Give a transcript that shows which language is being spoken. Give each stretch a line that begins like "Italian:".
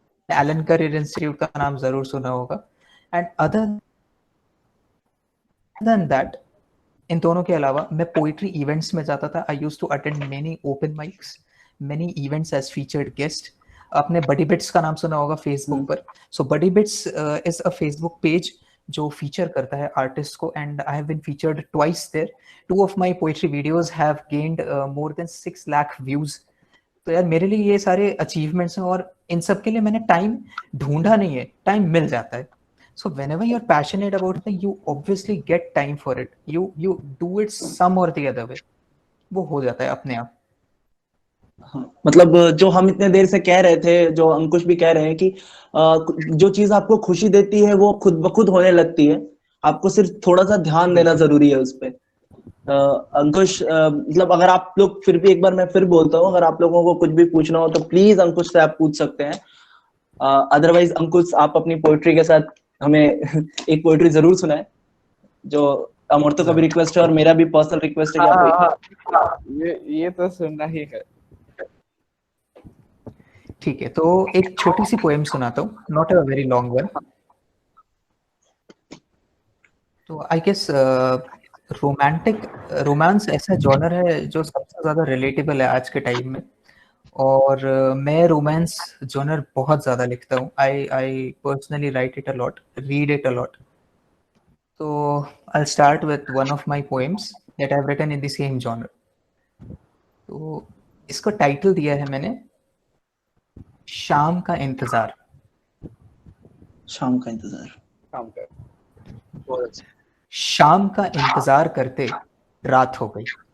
Hindi: Elon career institute का नाम जरूर सुना होगा।
English: and other than that,
Hindi: इन दोनों के अलावा मैं पोइट्री इवेंट्स में जाता था।
English: I used to attend many open mics, many events as featured guest.
Hindi: आपने बडी बिट्स का नाम सुना होगा फेसबुक पर।
English: so Buddy Bits is a Facebook page
Hindi: जो फीचर करता है आर्टिस्ट को,
English: And I have been featured twice there. 2 of my poetry videos have gained more than 6 lakh views।
Hindi: तो यार मेरे लिए ये सारे अचीवमेंट्स हैं, और इन सब के लिए मैंने टाइम ढूंढा नहीं है, टाइम मिल जाता है।
English: So whenever you're passionate about it, you obviously get time for it. You do it some or the other way.
Hindi: वो हो जाता है अपने आप। मतलब जो हम इतने देर से कह रहे थे, जो अंकुश भी कह रहे हैं कि जो चीज आपको खुशी देती है वो खुद ब खुद होने लगती है, आपको सिर्फ थोड़ा सा ध्यान देना जरूरी है उस पे। अंकुश, मतलब अगर आप लोग फिर भी, एक बार मैं फिर बोलता हूँ, अगर आप लोगों को कुछ भी पूछना हो तो प्लीज अंकुश से आप पूछ सकते हैं। अदरवाइज अंकुश, आप अपनी पोएट्री के साथ हमें एक पोएट्री जरूर सुनाए, जो अमृतो का भी रिक्वेस्ट है और मेरा भी पर्सनल रिक्वेस्ट है कि ये तो सुनना ही है। ठीक है, तो एक छोटी सी पोएम सुनाता हूँ,
English: Not a very long one.
Hindi: तो आई गेस रोमांस ऐसा जॉनर है जो सबसे ज्यादा रिलेटेबल है आज के टाइम में, और मैं रोमांस जॉनर बहुत ज्यादा लिखता हूँ।
English: I personally write it a lot,
Hindi: read it a lot.
English: So I'll start with one of my poems that I've written in the same genre.
Hindi: तो इसको टाइटल दिया है मैंने शाम का इंतजार। शाम का इंतजार। काम कर बहुत अच्छा। शाम का इंतजार करते रात हो गई।